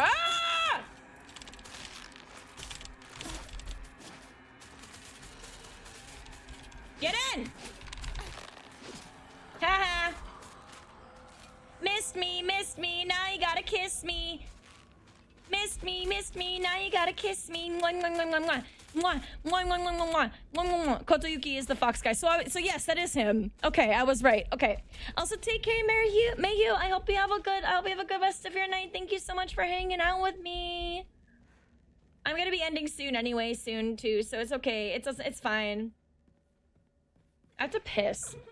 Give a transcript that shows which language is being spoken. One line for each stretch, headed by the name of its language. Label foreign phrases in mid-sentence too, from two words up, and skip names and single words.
English: Ah! Get in! Haha. Missed me, now you gotta kiss me. Missed me, now you gotta kiss me. Mwah, mwah, mwah, mwah, mwah. Mwah, mwah, mwah, mwah, mwah, mwah. Mwah, mwah, mwah. Kotoyuki is the fox guy. So yes, that is him. Okay, I was right. Okay. Also, take care, Mayhew. I hope you have a good rest of your night. Thank you so much for hanging out with me. I'm gonna be ending soon anyway, too. So it's okay. It's fine. I have to piss.